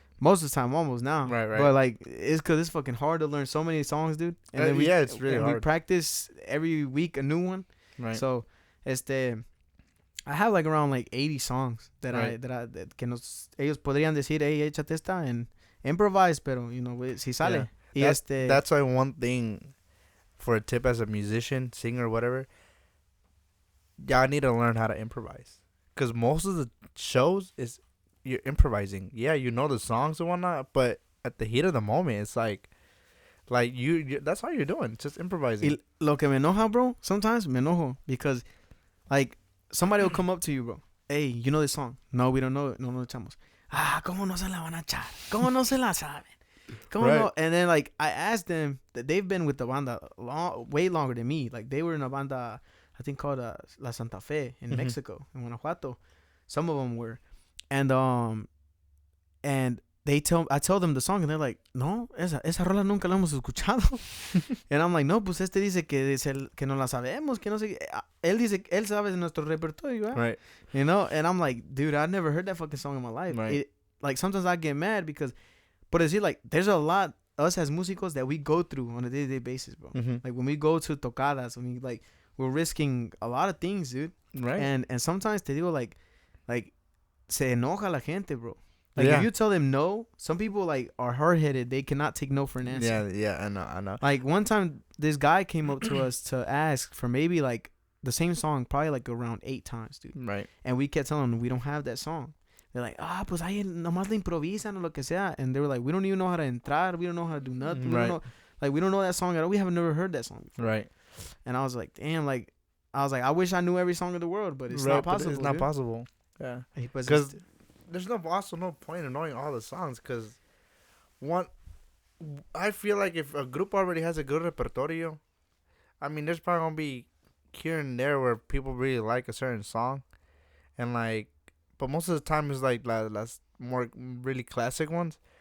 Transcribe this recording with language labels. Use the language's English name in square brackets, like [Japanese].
[English] Most of the time, almost now. Right, right. But, like, it's because it's fucking hard to learn so many songs, dude. And then yeah, it's really hard. We practice every week a new one. Right. So, I have, like, around, like, 80 songs that Right. [Spanish] que ellos podrían decir, hey, échate esta, [English] and improvise, [Spanish] pero, [English] you know, [Spanish] si sale. [English] Yeah. Y That's why one thing, for a tip as a musician, singer, whatever, y'all need to learn how to improvise. Because most of the shows is you're improvising. Yeah, you know the songs and whatnot, but at the heat of the moment, it's like you that's all you're doing, just improvising. [Spanish] Y lo que me enoja, [English] bro, sometimes [Spanish] me enojo [English] because, like, somebody will come up to you, bro. Hey, you know this song? No, we don't know it. [Spanish] No, no echamos. ¿Cómo no se la van a echar? ¿Cómo no se la saben? ¿Cómo [English] Right. [Spanish] no? [English] And then, like, I asked them that they've been with the banda way longer than me. Like, they were in a banda, I think, called La Santa Fe in Mhm. Mexico, in Guanajuato. Some of them were. And I tell them the song, and they're like, no, [Spanish] esa rola nunca la hemos escuchado. [English] And I'm like, [Spanish] no, pues este dice que no la sabemos, que no sé. Él dice, él sabe de nuestro repertorio, ¿eh? [English] Right. You know? And I'm like, dude, I never heard that fucking song in my life. Right. Like, sometimes I get mad because, but it's like, there's a lot, us as músicos, that we go through on a day-to-day basis, bro. Mm-hmm. Like, when we go to tocadas, we're risking a lot of things, dude. Right. And sometimes te digo, like, [Spanish] se enoja la gente, [English] bro. Like, Yeah. if you tell them no, some people, like, are hard-headed. They cannot take no for an answer. Yeah, I know. Like, one time, this guy came up to us to ask for maybe, like, the same song probably, like, around 8 times, dude. Right. And we kept telling them we don't have that song. They're like, [Spanish] pues ahí nomás la improvisan o lo que sea. [English] And they were like, we don't even know how to entrar. We don't know how to do nothing. Right. We don't know that song at all. We haven't never heard that song before. Right. And I was like, damn, like, I wish I knew every song in the world, but it's Right, not but possible. It's not dude. possible. Yeah. [Spanish] Pues, [English] 'Cause there's no point in knowing all the songs, because I feel like if a group already has a good repertorio, I mean, there's probably gonna be here and there where people really like a certain song, and like, but most of the time it's like las more really classic ones.